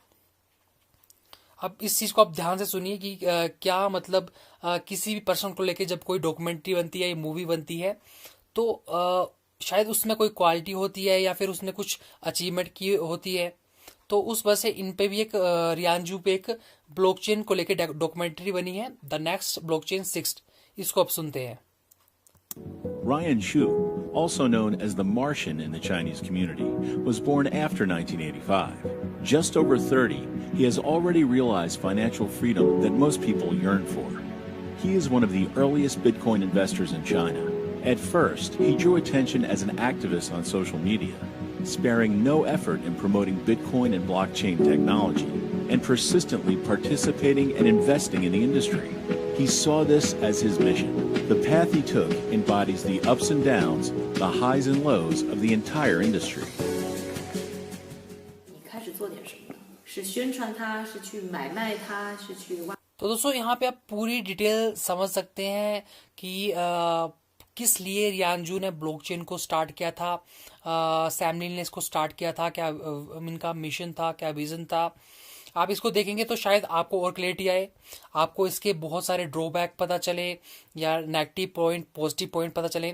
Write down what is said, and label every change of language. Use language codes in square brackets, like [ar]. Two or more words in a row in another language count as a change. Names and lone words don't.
[hi] अब इस चीज को आप ध्यान से सुनिए कि क्या मतलब किसी भी पर्सन को लेके जब कोई डॉक्यूमेंट्री बनती है या मूवी बनती है, तो शायद उसमें कोई क्वालिटी होती है या फिर उसने कुछ अचीवमेंट की होती है। तो उस वजह से इन पे भी एक रियांजू पे एक ब्लॉकचेन को लेके डॉक्यूमेंट्री बनी है, द नेक्स्ट ब्लॉकचेन 6। इसको आप सुनते हैं। [en] Ryan Shu, also known as the Martian in the Chinese community, was born after 1985. Just over 30, he has already realized financial freedom that most people yearn for. He is one of the earliest Bitcoin investors in China. At first, he drew attention as an activist on social media, sparing no effort in promoting Bitcoin and blockchain technology, and persistently participating and investing in the industry. He saw this as his mission. The path he took embodies the ups and downs, the highs and lows of the entire industry. [zh] 你开始做点什么？是宣传它，是去买卖它，是去挖。 [hi] तो दोस्तों यहाँ पे आप पूरी डिटेल समझ सकते हैं कि किस लिए रियांजू ने ब्लॉकचेन को स्टार्ट किया था, सैम लीन ने इसको स्टार्ट किया था, क्या इनका मिशन था, क्या विजन था। आप इसको देखेंगे तो शायद आपको और क्लैरिटी आए, आपको इसके बहुत सारे ड्रॉबैक पता चले या [en] negative point positive point [hi] पता चले।